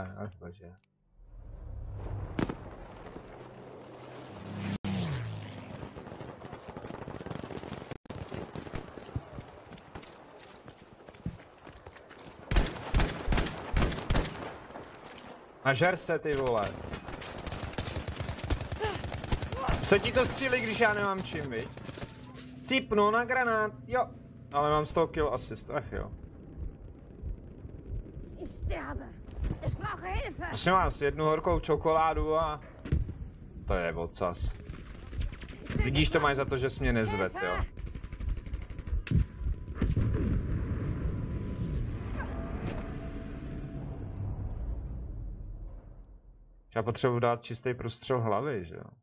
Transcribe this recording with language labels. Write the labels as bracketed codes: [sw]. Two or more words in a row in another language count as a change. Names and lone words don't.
[cs] Ach bože. A žer se, ty vole. Se ti to střílí, když já nemám čím, viď? Cipnu na granát, jo. Ale mám 100 [en] kill assist, [cs] ach jo. [de] Ich sterbe. Ich brauche Hilfe. [cs] Prosím vás, jednu horkou čokoládu a... To je ocas. Vidíš, to mají za to, že jsi mě nezved, jo. Já potřebuji dát čistý prostřel hlavy, že jo.